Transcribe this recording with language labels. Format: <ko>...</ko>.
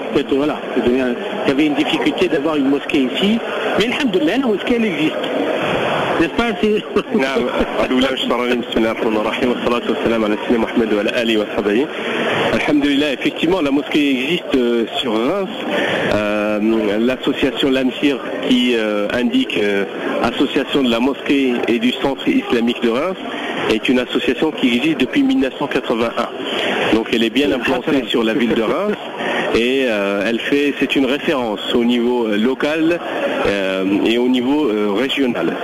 <fr>En fait, voilà, il y avait une difficulté d'avoir une mosquée ici, mais alhamdoulilah, la mosquée elle existe. N'est-ce pas?</fr> <ar>نعم أعوذ بالله من الشيطان الرجيم بسم الله الرحمن الرحيم والصلاة والسلام على سيدنا محمد وعلى آله وصحبه.</ar> <fr>Alhamdulillah, effectivement, la mosquée existe sur Reims. L'association Lamsir qui indique association de la mosquée et du centre islamique de Reims est une association qui existe depuis 1981. Donc elle est bien implantée sur la ville de Reims et c'est une référence au niveau local et au niveau régional.</fr>